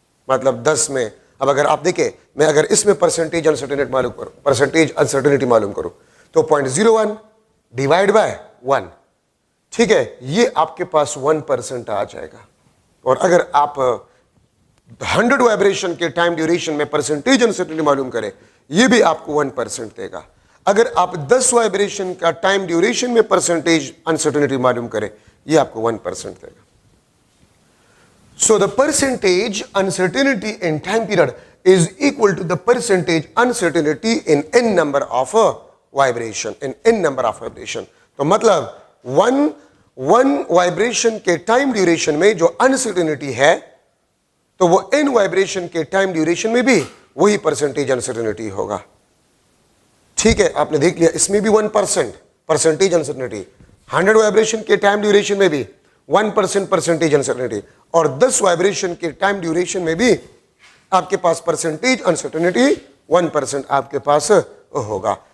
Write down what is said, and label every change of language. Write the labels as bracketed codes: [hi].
[hi] मतलब 10 में, अब अगर आप देखें, मैं अगर इसमें परसेंटेज अनसर्टेनिटी मालूम करूं, परसेंटेज अनसर्टेनिटी मालूम करूं, तो 0.01 डिवाइड बाय 1, ठीक है, ये आपके पास 1% आ जाएगा। और अगर आप 100 वाइब्रेशन के टाइम ड्यूरेशन में परसेंटेज अनसर्टेनिटी मालूम करें, ये भी आपको 1% देगा। अगर आप 10 वाइब्रेशन का टाइम ड्यूरेशन में परसेंटेज अनसर्टेनिटी मालूम करें, ये आपको 1% देगा। [en] So the percentage uncertainty in time period is equal to the percentage uncertainty in n number of vibration, in n number of vibration। [hi] तो मतलब वन वाइब्रेशन के टाइम ड्यूरेशन में जो अनसर्टेनिटी है, तो वो n वाइब्रेशन के टाइम ड्यूरेशन में भी वही परसेंटेज अनसर्टेनिटी होगा। ठीक है, आपने देख लिया, इसमें भी 1% परसेंटेज अनसर्टेनिटी, 100 वाइब्रेशन के टाइम ड्यूरेशन में भी 1% परसेंटेज अनसर्टेनिटी, और 10 वाइब्रेशन के टाइम ड्यूरेशन में भी आपके पास परसेंटेज अनसर्टेनिटी 1% आपके पास होगा।